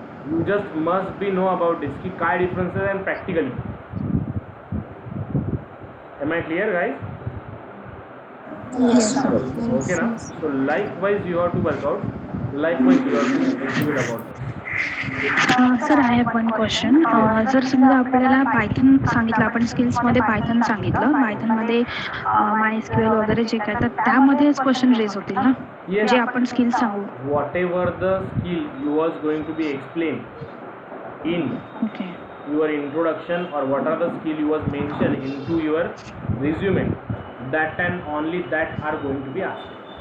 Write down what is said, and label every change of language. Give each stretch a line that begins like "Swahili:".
English: You just must be know about this.
Marathi: कि काय
English: differences and practically. Am I clear, guys? Yes. Okay, na? So likewise you have to work out. Likewise you have to execute about it. Sir I have one question.
Marathi: जर समजा आपल्याला Python सांगितलं, आपण स्किल्समध्ये Python सांगितलं, पायथनमध्ये माय SQL वगैरे जे काय, तर त्यामध्येच क्वेश्चन रेज होतील ना,
English: Yes.
Marathi: जे आपण स्किल सांगू.
English: Whatever the skill you was going to be explained in okay. your introduction or what are the skill you was mentioned into your resume, that and only that are going to be asked.